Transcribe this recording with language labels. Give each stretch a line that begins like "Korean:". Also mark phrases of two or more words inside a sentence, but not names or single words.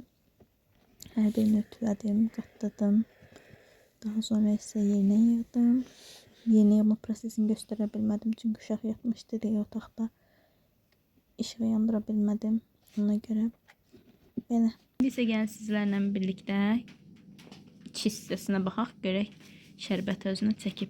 Turkish: Her birini ütüledim, katladım. Daha sonra ise yerine yığdım. Yeni yığma prosesini gösterebilmedim çünkü
Azerbaijani: uşaq yatmışdı
Turkish: diye otaqda.
Azerbaijani: İşığı yandıra bilmədim. Ona görə belə. İndi isə gəlin sizlərlə birlikdə iç hissəsinə baxaq, görək şərbət özünü çəkib.